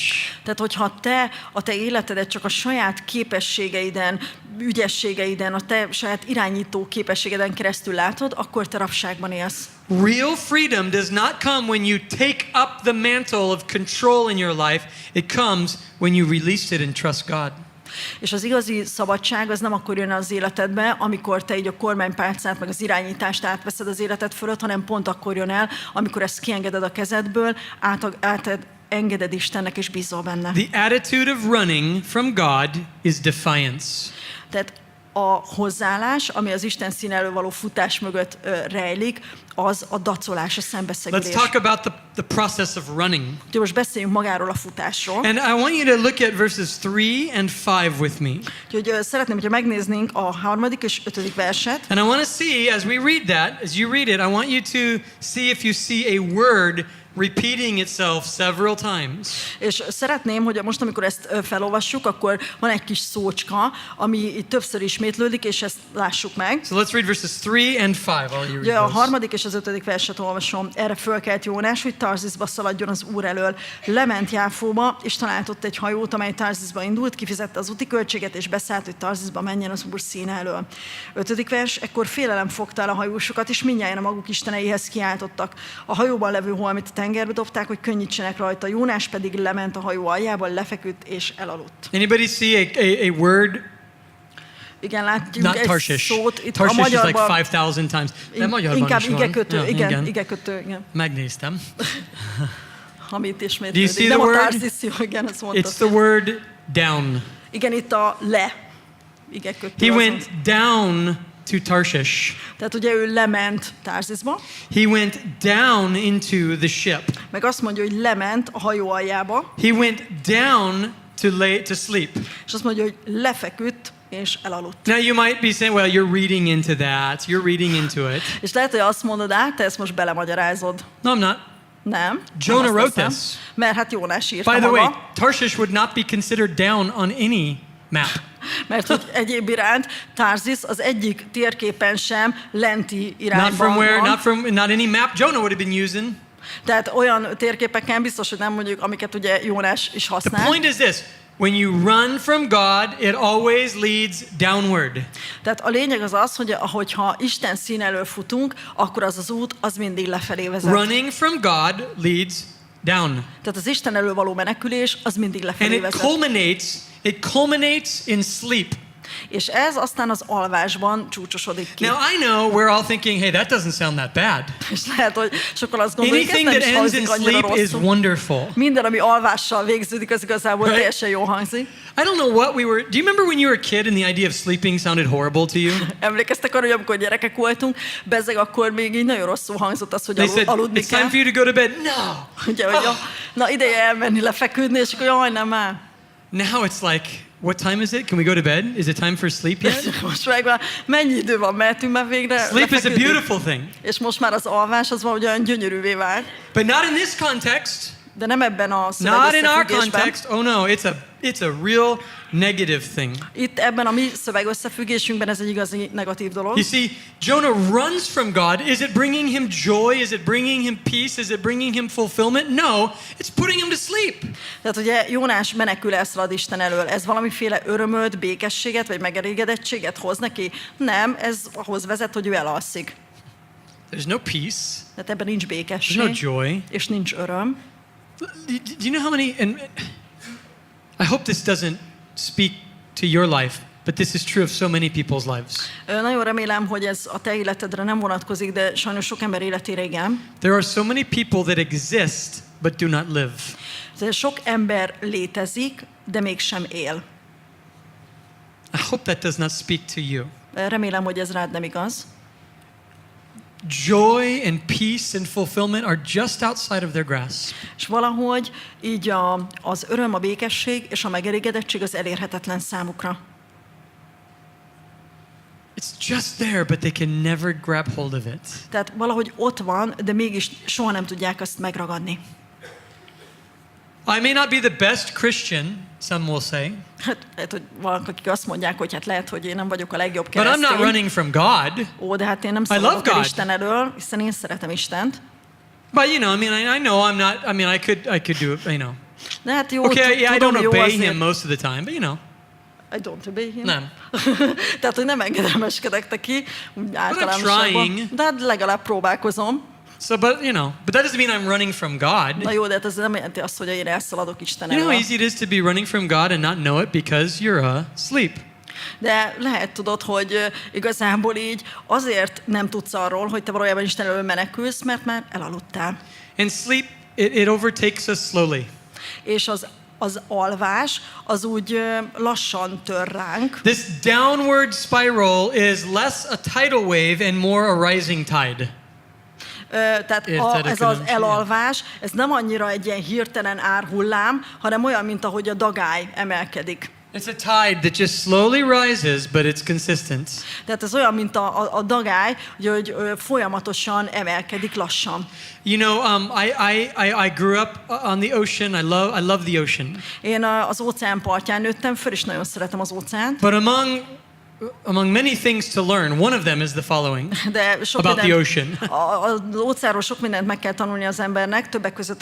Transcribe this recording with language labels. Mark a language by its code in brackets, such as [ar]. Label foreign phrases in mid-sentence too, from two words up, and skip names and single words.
[hu] Tehát, hogyha te a te életedet csak a saját képességeiden, ügyességeiden, a te saját irányító képességeden keresztül látod, akkor te rabságban élsz. [en] Real freedom does not come when you take up the mantle of control in your life. It comes when you release it and trust God. [hu] És az igazi szabadság az nem akkor jön az életedbe, amikor te így a kormánypálcát, meg az irányítást átveszed az életed fölött, hanem pont akkor jön el, amikor ezt kiengeded a kezedből, engeded Istennek és bízol benne. [en] The attitude of running from God is defiance. [hu] Tehát a hozzáállás, ami az Isten szín elől való futás mögött rejlik, az a dacolás, a szembeszegülés. [en] Let's talk about the process of running. [hu] Úgyhogy most beszéljünk magáról a futásról. [en] And I want you to look at verses 3 and 5 with me. [hu] Úgyhogy szeretném, hogyha megnéznénk a 3. és 5. verset. [en] And I want to see, as we read that, as you read it, I want you to see if you see a word repeating itself several times. [hu] És szeretném, hogy most, amikor ezt felolvassuk, akkor van egy kis szócska, ami itt többször ismétlődik, és ezt lássuk meg. [en] So let's read verses 3 and 5. I'll you [hu] Ugye a [en] read those. [hu] 3. és az 5. verset olvasom. Erre fölkelt Jónás, hogy Tarziszba szaladjon az Úr elől. Lement Jáfóba, és talált ott egy hajót, amely Tarziszba indult, kifizette az úti költséget, és beszállt, hogy Tarziszba menjen az Úr színe elől. 5. vers, ekkor félelem fogta el a hajósokat, és mindnyájan a maguk isteneihez kiáltottak. A hajóban levő holmit a tengerbe dobták, hogy könnyítsenek rajta. Jónás pedig lement a hajó aljába, lefeküdt és elaludt. [en] Anybody see a word? [hu] Igen, látjuk [en] Not [hu] egy [en] Tarshish. [hu] szót. Itt [en] Tarshish [hu] a [en] is like [hu] magyarban [en] 5,000 times. [hu] De magyarban inkább is van. igekötő, Ja, igen, igekötő, igen. Megnéztem. Amit [en] Do you [hu] ismétlődik. [en] see [hu] Nem [en] the [hu] a [en] word? [hu] Tarziszi, igen, ezt mondta. [en] It's the word down. [hu] Igen, itt a le. Igekötő [en] He [hu] azon. [en] went down to Tarshish. [hu] Tehát ugye ő lement Tarzisba, [en] He went down into the ship. [hu] meg azt mondja, hogy lement a hajó aljába, [en] He went down to sleep. [hu] és azt mondja, hogy lefeküdt és elaludt. [en] Now you might be saying, well, you're reading into that. You're reading into it. [hu] És lehet, hogy azt mondod, te ezt most belemagyarázod. [en] No, I'm not. [hu] Nem. [en] Jonah [hu] nem azt [en] wrote [hu] teszem, [en] this. [hu] Mert hát Jónás írta [en] By the [hu] maga. [en] way, Tarshish would not be considered down on any map. [hu] Mert hogy egyéb iránt Tarzis az egyik térképen sem lenti [en] Not [hu] irányban [en] from where, [hu] van. [en] not any map Jonah would have been using. [hu] Tehát olyan térképeken biztos, hogy nem mondjuk, amiket ugye Jónás is [en] The [hu] használ. [en] point is this. When you run from God, it always leads downward. [hu] Tehát a lényeg az, hogy ahogyha Isten szín elől futunk, akkor az út az mindig lefelé vezet. [en] Running from God leads down. [hu] Tehát az Isten elől való menekülés az mindig [en] And [hu] lefelé vezet. [en] it culminates in sleep. [hu] És ez aztán az alvásban csúcsosodik ki. [en] Now I know we're all thinking, hey, that doesn't sound that bad. [hu] És lehet, hogy sokan azt gondolják, ez [en] Anything [hu] nem [en] that is ends in [hu] hangzik annyira [en] sleep is [hu] rosszul. [en] wonderful. [hu] Minden, ami alvással végződik, az igazából [en] Right? [hu] teljesen jó hangzik. [en] I don't know what we were. Do you remember when you were a kid and the idea of sleeping sounded horrible to you? [hu] Emlékeztek arra, hogy amikor gyerekek voltunk, bezzeg akkor még így nagyon rosszul hangzott az, hogy [en] They said, [hu] aludni [en] it's time [hu] kell. [en] for you to go to bed. No. [hu] Ugye, hogy na ideje elmenni, lefeküdni, és akkor jaj, nem már. [en] Now it's like, what time is it? Can we go to bed? Is it time for sleep yet? [hu] Most meg már mennyi idő van, mehetünk már végre [en] Sleep is a [hu] lefeküdni. [en] beautiful thing. [hu] És most már az alvás az valahogy olyan gyönyörűvé vált. [en] But not in this context. [hu] De nem ebben a [en] Not in our [hu] szövegösszefüggésben. [en] context. Oh no, it's a real negative thing. [hu] Itt ebben a mi szövegösszefüggésünkben ez egy igazi negatív dolog. [en] You see, Jonah runs from God. Is it bringing him joy? Is it bringing him peace? Is it bringing him fulfillment? No, it's putting him to sleep. [hu] Tehát ugye Jónás menekül elszalad Isten elől. Ez valamiféle örömöt, békességet vagy megelégedettséget hoz neki? Nem, ez ahhoz vezet, hogy ő elalszik. [en] There's no peace. [hu] Tehát ebben nincs [en] There's [hu] békesség, [en] no joy. [hu] és nincs öröm. [en] Do you know how many, and I hope this doesn't speak to your life, but this is true of so many people's lives. [hu] Nagyon remélem, hogy ez a te életedre nem vonatkozik, de sajnos sok ember életére igen. [en] There are so many people that exist but do not live. [hu] Tehát sok ember létezik, de mégsem él. [en] I hope that does not speak to you. [hu] Remélem, hogy ez rád nem igaz. [en] Joy and peace and fulfillment are just outside of their grasp. [hu] És valahogy így az öröm, a békesség és a megelégedettség az elérhetetlen számukra. [en] It's just there, but they can never grab hold of it. [hu] Tehát valahogy ott van, de mégis soha nem tudják azt megragadni. [en] I may not be the best Christian, some will say, [hu] Hát, lehet, hogy valaki, akik azt mondják, hogy hát lehet, hogy én nem vagyok a legjobb [en] but I'm not [hu] keresztény. [en] running from God. [hu] Ó, de hát én nem [en] love [hu] szabadok el [en] God. [hu] Isten elől, hiszen én szeretem Istent. [en] But you know, I know I'm not. I mean, I could do it. You know. [hu] De hát jó, [en] Okay, yeah, I [hu] tudom, [en] don't [hu] jó [en] obey [hu] azért. [en] him most of the time, but you know, I don't obey him. [hu] nem. Tehát, hogy nem engedelmeskedek neki, úgy [en] trying. [hu] általánosabban. De hát legalább próbálkozom. [en] So, but that doesn't mean I'm running from God. [hu] Na jó, de hát ez nem jelenti azt, hogy én elszaladok Isten [en] You know how [hu] elől. [en] easy it is to be running from God and not know it because you're asleep. [hu] De lehet tudod, hogy igazából így azért nem tudsz arról, hogy te valójában Isten elől menekülsz, mert már elaludtál. [en] And sleep, it overtakes us slowly. [hu] És az alvás az úgy lassan tör ránk. [en] This downward spiral is less a tidal wave and more a rising tide. [hu] Tehát Érted a ez az különbséget? elalvás, ez nem annyira egy ilyen hirtelen árhullám, hanem olyan, mint ahogy a dagály emelkedik. [en] It's a tide that just slowly rises, but it's consistent. [hu] Tehát ez olyan, mint a dagály, hogy folyamatosan emelkedik lassan. [en] You know, I grew up on the ocean. I love the ocean. [hu] Én az óceán partján nőttem föl, és nagyon szeretem az óceánt. [en] But among among many things to learn, one of them is the following [hu] De sok [en] about the ocean. [hu] az óceánról sok mindent meg kell tanulni az embernek, többek között a